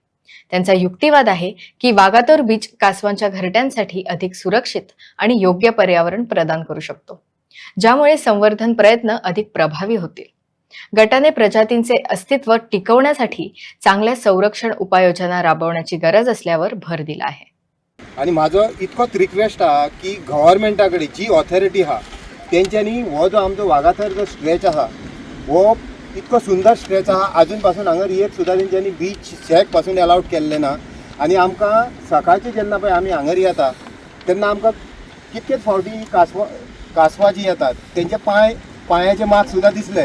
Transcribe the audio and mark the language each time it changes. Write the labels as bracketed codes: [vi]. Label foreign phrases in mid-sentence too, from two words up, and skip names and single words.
[mr] त्यांचा युक्तिवाद आहे की वागातोर बीच कासवांच्या घरट्यांसाठी अधिक सुरक्षित आणि योग्य पर्यावरण प्रदान करू शकतो, ज्यामुळे संवर्धन प्रयत्न अधिक प्रभावी होतील. गटाने प्रजातींचे अस्तित्व टिकवण्यासाठी चांगल्या संरक्षण उपाययोजना राबवण्याची गरज असल्यावर भर दिला आहे. [kok] आणि माझो इतकोच रिक्वेस्ट हा की गव्हर्मेंटाकडे जी ऑथॉरिटी हा तेंच्यांनी हो जो आमचो वागाथर जो स्ट्रेच आहा हो इतको सुंदर स्ट्रेच आहा. अजून पासून हांगर एक सुद्दां तेंच्यांनी [en] beach shack [kok] पासून अलाउड केल्लें ना. आणि आमकां सकाळचे जेन्ना पळय आमी हांगर येता तेन्ना आमकां कितकेच फावटी कासवां जी येतात तेंचे पांयाचे मार्क सुद्दां दिसले.